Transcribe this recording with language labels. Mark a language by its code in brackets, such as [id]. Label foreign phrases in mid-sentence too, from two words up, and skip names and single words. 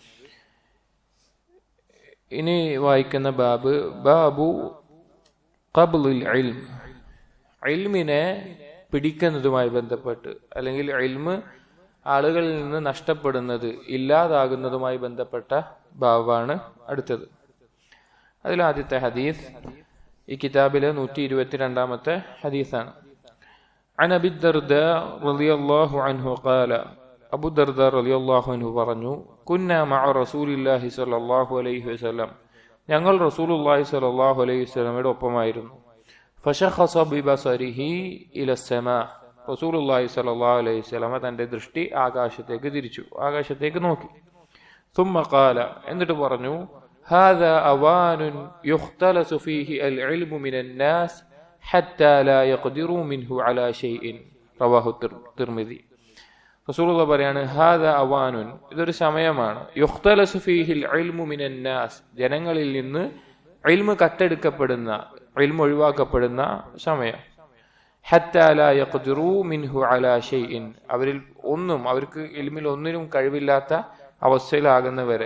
[ml] ഇനി വായിക്കുന്ന ബാബ് [ar] باب قبل العلم, [ml] ഇൽമിനെ പിടിക്കുന്നതുമായി ബന്ധപ്പെട്ട് അല്ലെങ്കിൽ ഇൽമ് ആളുകളിൽ നിന്ന് നഷ്ടപ്പെടുന്നത്, ഇല്ലാതാകുന്നതുമായി ബന്ധപ്പെട്ട ബാബാണ് അടുത്തത്. അതിലാദ്യത്തെ ഹദീസ് ഈ കിതാബിലെ 122-ാമത്തെ ഹദീസാണ്. [ar] عن أبي الدرداء رضي الله عنه قال أبو الدرداء رضي الله عنه പറഞ്ഞു, كنا مع رسول الله صلى الله عليه وسلم, [ml] ഞങ്ങൾ റസൂലുള്ളാഹി സ്വല്ലല്ലാഹു അലൈഹി വസല്ലമയുടെ ഒപ്പമായിരുന്നു. [ar] فشخص ببصره إلى السماء, [ml] റസൂലുള്ളാഹി [ar] صلى الله عليه وسلم [ml] തന്റെ ദൃഷ്ടി ആകാശത്തേക്ക് തിരിച്ചു, ആകാശത്തേക്ക് നോക്കി. [ar] ثم قال, [ml] എന്നിട്ട് പറഞ്ഞു, [ar] هذا أوان يختلس فيه العلم من الناس حتى لا يقدروا منه على شيء. رواه ترمذي. [ml] റസൂലുള്ളാഹി പറയാണ്, [ar] هذا أوان, [ml] ഇതൊരു സമയമാണ്, [ar] يختلس فيه العلم من الناس, [ml] ജനങ്ങളിൽ നിന്ന് ഇൽമു കട്ടെടുക്കപ്പെടുന്ന, ഇൽമു ഒഴിവാക്കപ്പെടുന്ന സമയം. [ar] حتى لا يقدروا منه على شيء, [ml] അവരിൽ ഒന്നും, അവർക്ക് ഇൽമിൽ ഒന്നിനും കഴിവില്ലാത്ത അവസ്ഥയിലാകുന്നവരെ.